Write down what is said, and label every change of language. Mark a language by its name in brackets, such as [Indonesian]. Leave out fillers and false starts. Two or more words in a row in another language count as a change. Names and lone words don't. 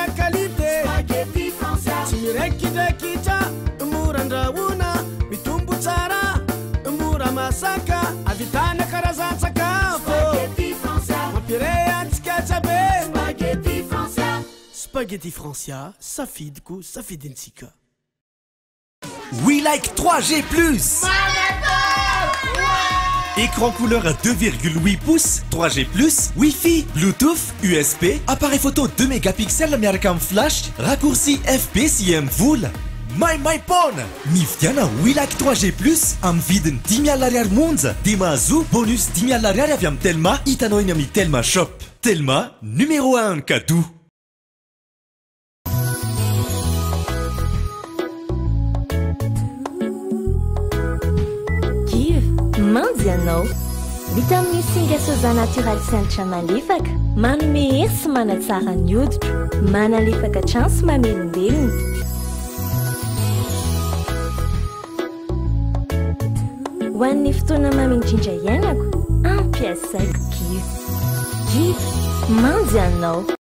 [Malagasy] qualité Spaghetti français Tsy mirekidraikitra mora andrahoana mitombo tsara mora masaka avitana karazan-tsakafo Spaghetti français mampire antsika tsabe Spaghetti français Spaghetti français safidiko safidintsika. [French] We like 3G+. Écran couleur à 2,8 pouces, 3G+, Wi-Fi, Bluetooth, USB, appareil photo 2 mégapixels [Malagasy] miaraka amin'ny [French] flash, raccourci FPS IM vola. [English] My phone! [Malagasy] Mividiana We like 3G+, amin'ny vidiny 10 000 ariary monja, dia mahazo bonus 10 000 ariary avy amin'ny Telma, hitanao eny amin'ny Telma Shop. [French] Telma, numéro 1 cadeau. [Malagasy] Mandy ianao vitamine singa [French] soja naturel [Malagasy] seltra malefaka manome hery sy manatsara ny hoditra manalefaka hatrany sy mamelombelona ho an'ny fotoana mamindrindra iainako ampiasaiko Give Mandy ianao.